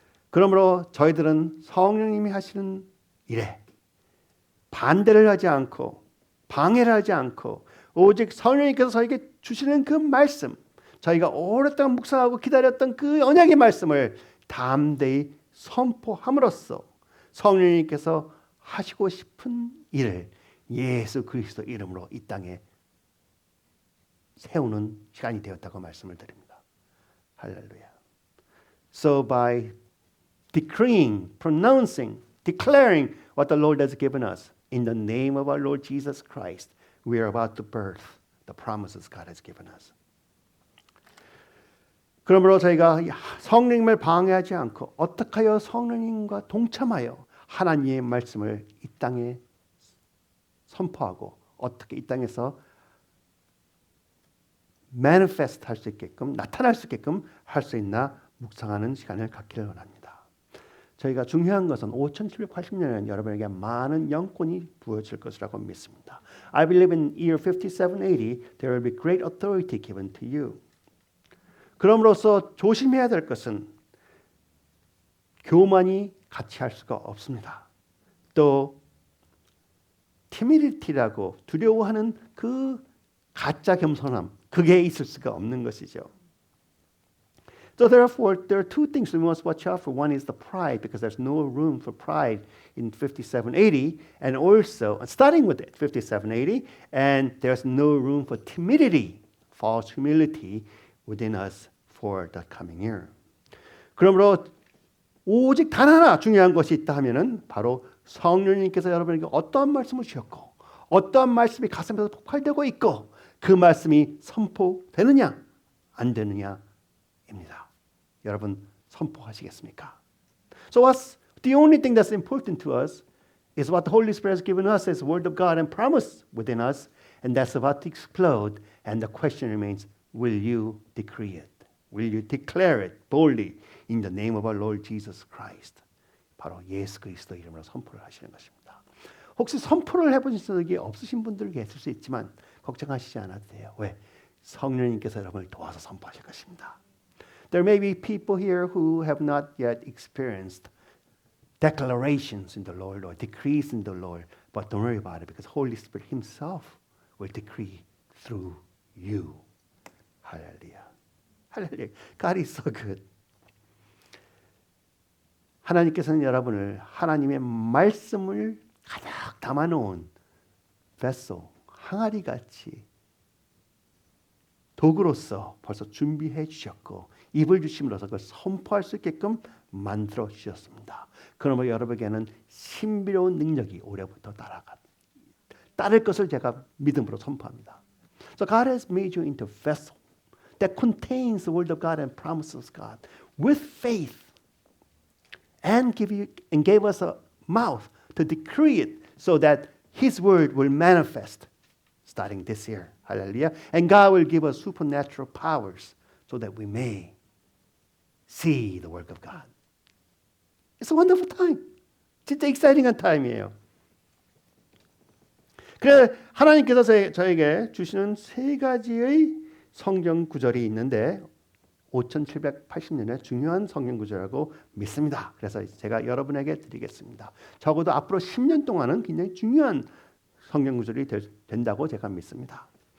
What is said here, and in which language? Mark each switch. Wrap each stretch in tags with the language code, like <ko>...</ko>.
<ko>그러므로 저희들은 성령님이 하시는 일에 반대를 하지 않고 방해를 하지 않고 오직 성령님께서 저에게 주시는 그 말씀, 저희가 오랫동안 묵상하고 기다렸던 그 언약의 말씀을 담대히 선포함으로써 성령님께서 하시고 싶은 일을 예수 그리스도 이름으로 이 땅에 세우는 시간이 되었다고 말씀을 드립니다. 할렐루야.</ko> <en>So by decreeing, pronouncing, declaring what the Lord has given us in the name of our Lord Jesus Christ, we are about to birth the promises God has given us.</en> <ko>그러므로 저희가 성령님을 방해하지 않고 어떻게 하여 성령님과 동참하여 하나님의 말씀을 이 땅에 선포하고 어떻게 이 땅에서 manifest 할 수 있게끔 나타날 수 있게끔 할 수 있나 묵상하는 시간을 갖기를 원합니다. 저희가 중요한 것은 5780년에는 여러분에게 많은 영권이 부어질 것이라고 믿습니다.</ko> <en>I believe in year 5780 there will be great authority given to you.</en> <ko>그럼으로써 조심해야 될 것은 교만이 같이 할 수가 없습니다. 또 timidity,라고 두려워하는 그 가짜 겸손함, 그게 있을 수가 없는 것이죠.</ko> <en>So therefore, there are two things we must watch out for. One is the pride, because there's no room for pride in 5780, and also, starting with it, 5780, and there's no room for timidity, false humility within us for the coming year.</en> <ko>그러므로 오직 단 하나 중요한 것이 있다 하면은 바로 성령님께서 여러분에게 어떠한 말씀을 주셨고 어떠한 말씀이 가슴에서 폭발되고 있고 그 말씀이 선포되느냐 안 되느냐입니다. 여러분 선포하시겠습니까?</ko> <en>So what's the only thing that's important to us is what the Holy Spirit has given us as Word of God and promise within us, and that's about to explode. And the question remains, will you decree it? Will you declare it boldly in the name of our Lord Jesus Christ?</en> <ko>바로 예수 그리스도 이름으로 선포를 하시는 것입니다. 혹시 선포를 해보신 적이 없으신 분들 계실 수 있지만 걱정하시지 않아도 돼요. 왜? 성령님께서 여러분을 도와서 선포하실 것입니다.</ko> <en>There may be people here who have not yet experienced declarations in the Lord or decrees in the Lord, but don't worry about it because Holy Spirit Himself will decree through you. Hallelujah. Hallelujah. God is so good.</en> <ko>하나님께서는 여러분을 하나님의 말씀을 가득 담아놓은 vessel, 항아리같이 도구로서 벌써 준비해 주셨고 입을 주심으로써 그걸 선포할 수 있게끔 만들어 주셨습니다. 그러므로 여러분에게는 신비로운 능력이 올해부터 따를 것을 제가 믿음으로 선포합니다.</ko> <en>So God has made you into a vessel that contains the word of God and promises of God with faith and gave us a mouth to decree it so that His word will manifest starting this year. Hallelujah. And God will give us supernatural powers so that we may see the work of God. It's a wonderful time.</en> <ko>진짜 exciting한 타임이에요. 그래서 하나님께서 저에게 주시는 세 가지의 성경 구절이 있는데 5780년의 중요한 성경 구절이라고 믿습니다. 그래서 제가 여러분에게 드리겠습니다. 적어도 앞으로 10년 동안은 굉장히 중요한 성경 구절이 된다고 제가 믿습니다.</ko>